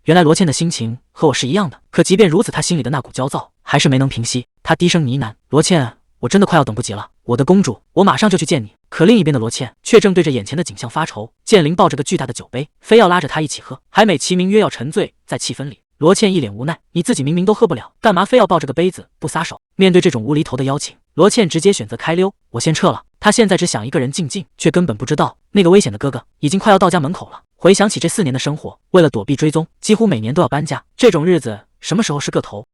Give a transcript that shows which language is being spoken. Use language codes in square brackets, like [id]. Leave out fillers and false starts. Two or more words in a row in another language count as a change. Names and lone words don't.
[zh] 原來羅茜的心情和我是一樣的，可即便如此，他心裡的那股焦躁還是沒能平息。他低聲呢喃：羅茜，我真的快要等不及了，我的公主，我馬上就去見你。可另一邊的羅茜卻正對着眼前的景象發愁。建林抱着個巨大的酒杯，非要拉着他一起喝，還美其名曰要沉醉在氣氛裡。羅茜一臉無奈：你自己明明都喝不了，幹嘛非要抱着個杯子不撒手？面對這種無厘頭的邀請，羅茜直接選擇開溜：我先撤了。他現在只想一個人靜靜，卻根本不知道那個危險的哥哥已經快要到家門口了。回想起這4年的生活，為了躲避追蹤，幾乎每年都要搬家，這種日子什麼時候是個頭？